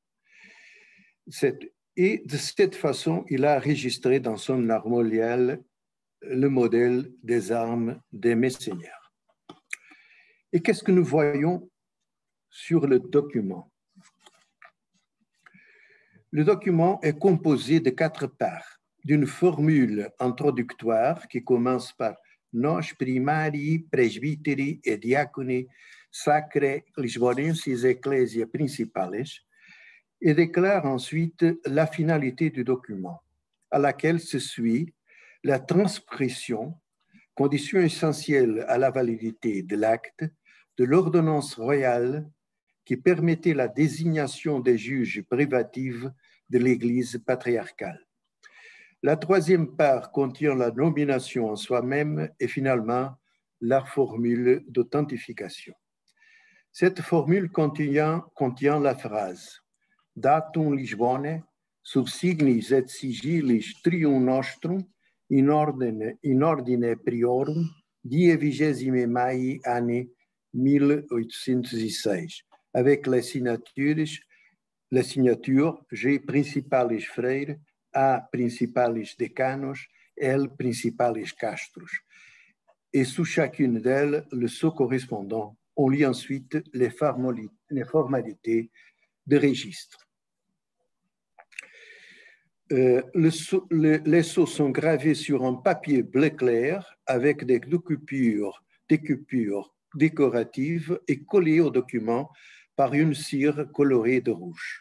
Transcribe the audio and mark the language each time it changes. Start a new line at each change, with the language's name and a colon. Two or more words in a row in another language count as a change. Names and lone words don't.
French: Et de cette façon, il a enregistré dans son armorial le modèle des armes des messeigneurs. Et qu'est-ce que nous voyons sur le document. Le document est composé de 4 parts, d'une formule introductoire qui commence par
Latin: Nos primari presbiteri et diaconi sacre lisbonensis ecclesia principales
French: et déclare ensuite la finalité du document, à laquelle se suit la transcription, condition essentielle à la validité de l'acte, de l'ordonnance royale qui permettait la désignation des juges privatifs de l'Église patriarcale. La troisième part contient la nomination en soi-même et finalement la formule d'authentification. Cette formule contient la phrase
Latin: Datum Lisbonne, sub signis et sigillis trium nostrum, in ordine priorum, die 20 mai anni 1806,
French: avec les signatures G. Principalis Freire, A. Principalis Decanos, L. Principalis Castros. Et sous chacune d'elles, le sceau correspondant. On lit ensuite les formalités de registre. Les sceaux sont gravés sur un papier bleu clair avec des découpures décoratives et collés au document par une cire colorée de rouge.